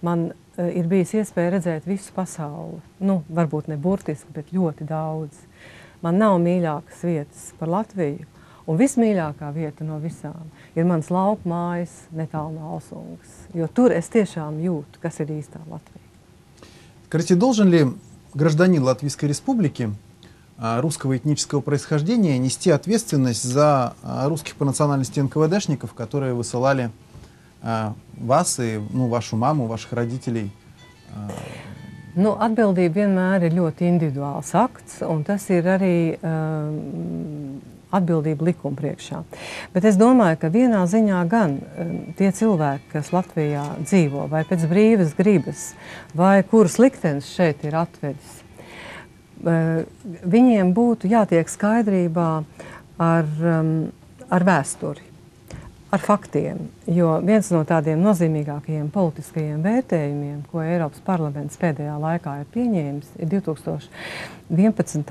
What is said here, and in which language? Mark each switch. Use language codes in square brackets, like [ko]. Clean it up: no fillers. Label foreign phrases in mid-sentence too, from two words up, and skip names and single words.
[lv] man ir bijis iespēja redzēt visu pasauli. Nu, varbūt ne burtiski, bet ļoti daudz. Man nav mīļākas vietas par Latviju, un vismīļākā vieta no visām ir mans lauku mājas netālu no Alsungas, jo tur es tiešām jūtu, kas ir īstā Latvija. [ru] Скажите, должен ли гражданин Латвийской Республики русского этнического происхождения нести ответственность за русских по национальности НКВДшников, которые высылали вас и вашу маму, ваших родителей? [lv] Nu, atbildība vienmēr ir ļoti individuāls akts, un tas ir arī atbildība likuma priekšā. Bet es domāju, ka vienā ziņā gan tie cilvēki, kas Latvijā dzīvo, vai pēc brīvas gribas, vai kuras liktenis šeit ir atvedis, viņiem būtu jātiek skaidrībā ar vēsturi, ar faktiem, jo viens no tādiem nozīmīgākajiem politiskajiem vērtējumiem, ko Eiropas parlaments pēdējā laikā ir pieņēmis, ir 2011.